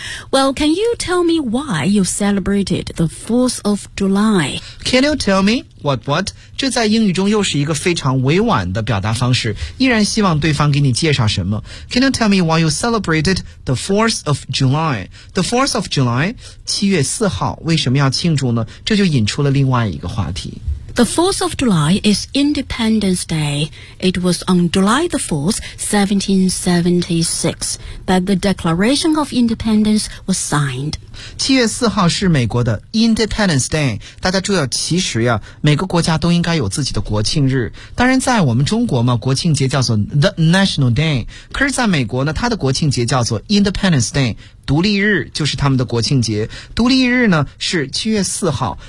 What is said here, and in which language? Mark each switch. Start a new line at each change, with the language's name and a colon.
English: Well, can you tell me why you celebrated the 4th of July? Can you tell me what what?
Chinese: 这在英语中又是一个非常委婉的表达方式，依然希望对方给你介绍什么。
English: Can you tell me why you celebrated the 4th of July?
Chinese: The 4th of July, 七月四号，为什么要庆祝呢？这就引出了另外一个话题。
English: The 4th of July is Independence Day. It was on July the 4th, 1776, that the Declaration of Independence was signed.
Chinese: 7月4号是美国的 Independence Day. 大家注意，其实呀，每个国家都应该有自己的国庆日。当然在我们中国嘛，国庆节叫做 The National Day. 可是在美国呢，它的国庆节叫做 Independence Day. 独立日就是他们的国庆节，独立日呢是7月4号。